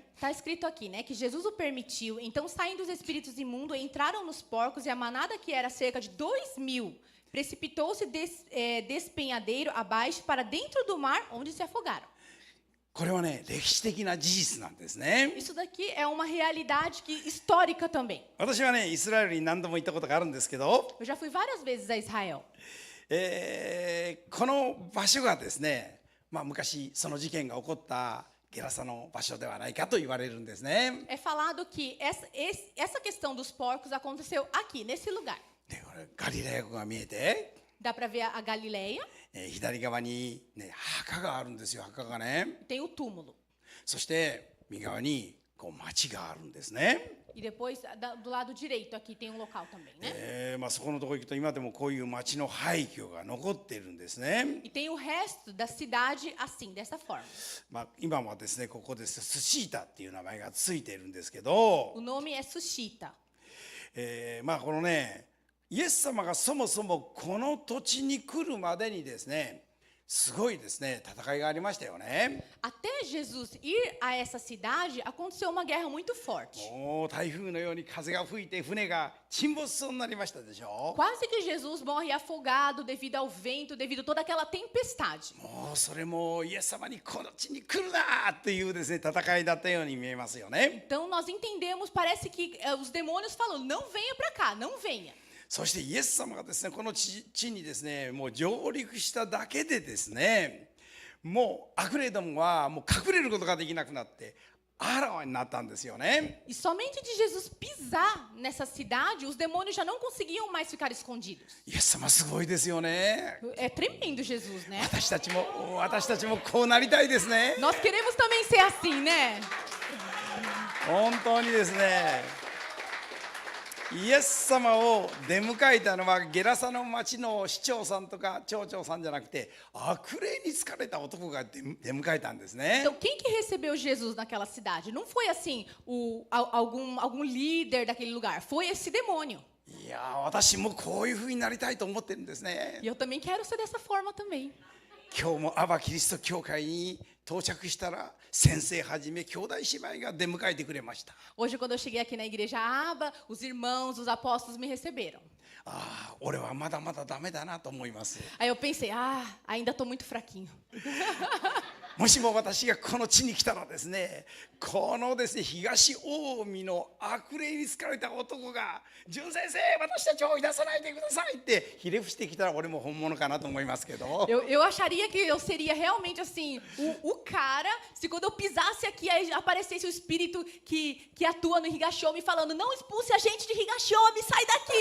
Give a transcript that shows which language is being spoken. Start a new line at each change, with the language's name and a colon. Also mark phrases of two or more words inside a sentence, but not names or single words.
Portuguese: Está escrito aqui, né, que Jesus o permitiu. Então, saindo os espíritos imundos, entraram nos porcos e a manada, que era cerca de 2.000, precipitou-se despenhadeiro abaixo para dentro do mar, onde se afogaram.
Japanese: これはね、歴史的な事実なんですね。
Portuguese: Isso daqui é uma realidade histórica também.
Japanese: 私はね、イスラエルに何度も行ったことがあるんですけど、
Portuguese: Eu já fui várias vezes a Israel.
Japanese: この場所がですね、昔その事件が起こったゲラサの場所ではないかと言われるんですね。
Portuguese: É falado que essa questão dos porcos aconteceu aqui, nesse lugar.
Japanese: で、これガリラヤ湖が見えて、
Portuguese: Dá para ver a Galileia,
Japanese: 左側に、墓があるんですよ、墓がね。
Portuguese: tem o túmulo.
Japanese: そして右側に町があるんですね。
Portuguese: E depois, do lado direito aqui, tem um local também, né?
Japanese: そこのところ行くと今でもこういう町の廃墟が残っているんですね。
Portuguese: E tem o resto da cidade assim, dessa forma.
Japanese: 今はですねここですスシータっていう名前がついているんですけど、
Portuguese: O nome é Sushita.
Japanese: このねイエス様がそもそもこの土地に来るまでにですねすごいですね戦いがありましたよね。
Portuguese: Até Jesus ir a essa cidade, aconteceu uma guerra muito forte.
Japanese: もう台風のように風が吹いて船が沈没しそうになりましたでしょ。
Portuguese: Quase que Jesus morre afogado devido ao vento, devido a toda aquela tempestade.
Japanese: もうそれもイエス様にこの地に来るなっていうですね戦いだったように見えますよね。
Portuguese: Então nós entendemos, parece que os demônios falando, não venha para cá, não venha.
Japanese: そしてイエス様がですねこの地にですねもう上陸しただけでですねもう悪霊どもはもう隠れることができなくなってあらわになったんですよね。
Portuguese: E somente de Jesus pisar nessa cidade, os demônios já não conseguiam mais ficar escondidos.
Japanese: イエス様すごいですよね。
Portuguese: É tremendo Jesus, né?
Japanese: 私たちもこうなりたいですね。
Portuguese: Nós queremos também ser assim, né?
Japanese: 本当にですねイエス様を出迎えたのはゲラサの町の市長さんとか町長さんじゃなくて悪霊に疲れた男が出迎えたんですね。
Portuguese: Então, quem que recebeu Jesus naquela cidade? Não foi assim algum líder daquele lugar, foi esse demônio.
Japanese: いや私もこういう風になりたいと思ってるんですね。
Portuguese: E eu também quero ser dessa forma também.
Japanese: 今日もアバキリスト教会に到着したら先生はじめ兄弟姉妹が出迎えてくれました。
Portuguese: Hoje, quando eu cheguei aqui na igreja Aba, os irmãos, os apóstolos me receberam.
Japanese: ああ俺はまだまだダメだなと思います。
Portuguese: Aí eu pensei, ainda estou muito fraquinho.
Japanese: もしも私がこの地に来たらですねこのですね東近江の悪霊に疲れた男が「純先生私たちを追い出さないでください」ってひれ伏してきたら俺も本物かなと思いますけど
Portuguese: Eu acharia que eu seria realmente assim, o cara, se quando eu pisasse aqui, aí aparecesse o espírito que atua no Higashomi falando, não expulse a gente de Higashomi, sai daqui.